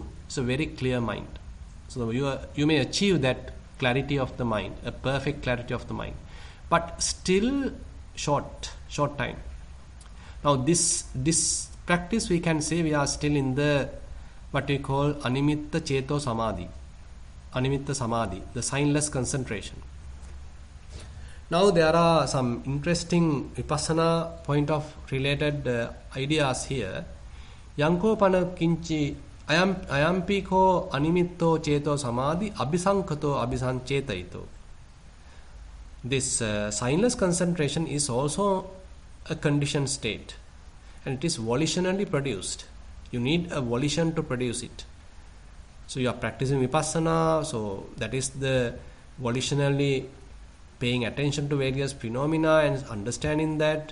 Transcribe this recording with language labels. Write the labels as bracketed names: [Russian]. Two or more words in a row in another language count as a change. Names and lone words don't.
[English] It's a very clear mind. So you may achieve that clarity of the mind, a perfect clarity of the mind, but still short time. Now this practice, we can say we are still in the what we call [Pali] animitta ceto samadhi, animitta samadhi, [English] the signless concentration. Now there are some interesting vipassana point of related ideas here. [Pali] Yanko pana kinchi ayampiko animitto ceto samadhi abhisankato abhisanchetaito. [English] This signless concentration is also a conditioned state, and it is volitionally produced. You need a volition to produce it. So you are practicing vipassana, so that is the volitionally paying attention to various phenomena and understanding that.